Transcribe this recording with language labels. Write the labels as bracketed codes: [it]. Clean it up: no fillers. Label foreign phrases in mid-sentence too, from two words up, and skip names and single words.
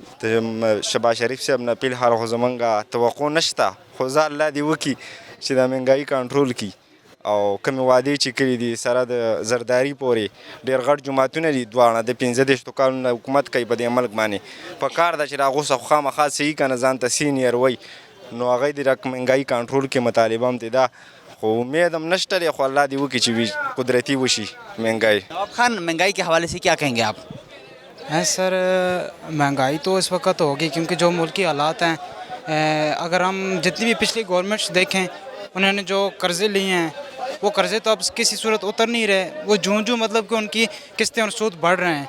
[ps] د شهباز شریف صاحب نه فلحال خو زمونږ توقع نشته خو زه الله دې وکړي چې دا مهنګایي کنټرول کړي او کومې وعدې چې کړي دي سره د زرداري پورې ډېر غټ جوماتونه دي دواړه د 15 کالونو حکومت کوي په دې ملک باندې په کار ده چې راغوسه خو خامخا صحیح کنه ځان ته سینیر وای نو هغه د مهنګایي کنټرول کې مطالبه هم دی دا خو امید هم نشته دی خو الله دې وکړي چې قدرتی وشي مهنګایي [ur] نواب خان مہنگائی کے حوالے سے کیا کہیں گے آپ? ہیں سر، مہنگائی تو اس وقت ہوگی کیونکہ جو ملک کی حالات ہیں، اگر ہم جتنی بھی پچھلی گورنمنٹس دیکھیں انہوں نے جو قرضے لیے ہیں وہ قرضے تو اب کسی صورت اتر نہیں رہے، وہ جوں مطلب کہ ان کی قسطیں اور سود بڑھ رہے ہیں.